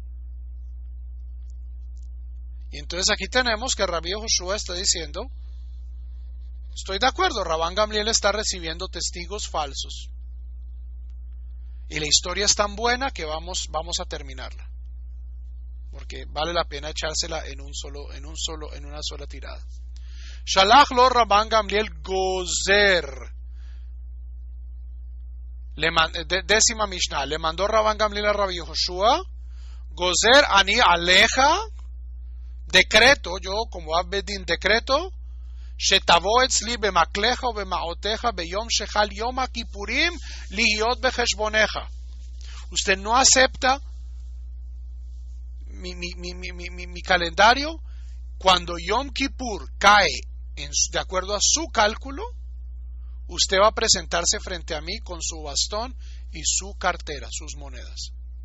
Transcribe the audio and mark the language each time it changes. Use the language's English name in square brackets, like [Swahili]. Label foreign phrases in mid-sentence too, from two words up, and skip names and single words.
[Spanish] Y entonces aquí tenemos que Rabbi Joshua está diciendo, estoy de acuerdo, Rabban Gamliel está recibiendo testigos falsos. Y la historia es tan buena que vamos a terminarla. Porque vale la pena echársela en una sola tirada. [Hebrew] שלח לו רבן גמליאל גוזר. [Spanish] Décima Mishnah. Le mandó Rabban Gamliel a Rabbi Joshua. [Hebrew] גוזר אני עליך. [Spanish] Decreto, yo como Abedin decreto. [Hebrew] שתבוא אצלי במקלך או במעותיך ביום שחל יום הכפורים להיות בחשבונך. [Spanish] Usted no acepta mi calendario. Cuando Yom Kippur cae de acuerdo a su cálculo, usted va a presentarse frente a mí con su bastón y su cartera, sus monedas.